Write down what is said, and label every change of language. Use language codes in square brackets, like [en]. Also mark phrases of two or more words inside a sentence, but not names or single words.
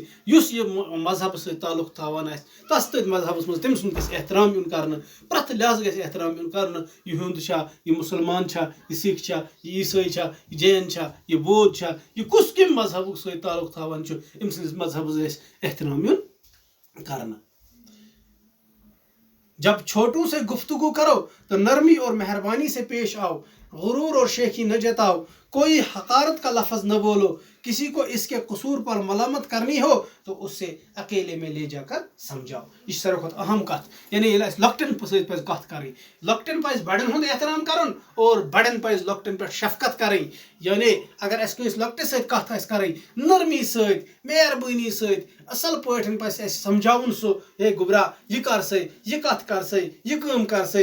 [ks] یُس یہِ مذہبس سۭتۍ تعلق تھاوان آسہِ تس تٔتھۍ مذہبس منٛز تٔمۍ سُنٛد گژھِ احترام یُن کرنہٕ. پرٛٮ۪تھ لحاظ گژھِ احترام یُن کرنہٕ. یہِ ہیوٚنٛد چھا، یہِ مُسلمان چھا، یہِ سِکھ چھا، یہِ عیٖسٲے چھا، یہِ جین چھا، یہِ بودھ چھا، یہِ کُس کمہِ مذہبُک سۭتۍ تعلق تھاوان چھُ، أمۍ سٕنٛدِس مذہبس گژھِ احترام یُن کرنا. [ur] جب چھوٹوں سے گفتگو کرو تو نرمی اور مہربانی سے پیش آؤ، غرور اور شیخی نہ جتاؤ، کوئی حقارت کا لفظ نہ بولو. کسی کو اس کے قصور پر ملامت کرنی ہو تو اس سے اکیلے میں لے جا کر سمجھاؤ. [ks] یہ ساروی کھۄتہٕ اہم کتھ. یعنی ییٚلہِ اَسہِ لۄکٹٮ۪ن سۭتۍ پزِ کتھ کرٕنۍ، لۄکٹٮ۪ن پزِ بڑٮ۪ن ہُنٛد احترام کرُن اور بڑٮ۪ن پزِ لۄکٹٮ۪ن پٮ۪ٹھ شفقت کرٕنۍ. یعنی اگر اَسہِ کٲنٛسہِ لۄکٹِس سۭتۍ کتھ آسہِ کرٕنۍ، نرمی سۭتۍ، مہربٲنی سۭتۍ، اصل پٲٹھۍ پزِ اَسہِ سمجھاوُن سُہ، ہے گوٚبرا یہِ کر سا، یہِ کتھ کر سا، یہِ کٲم کر سا.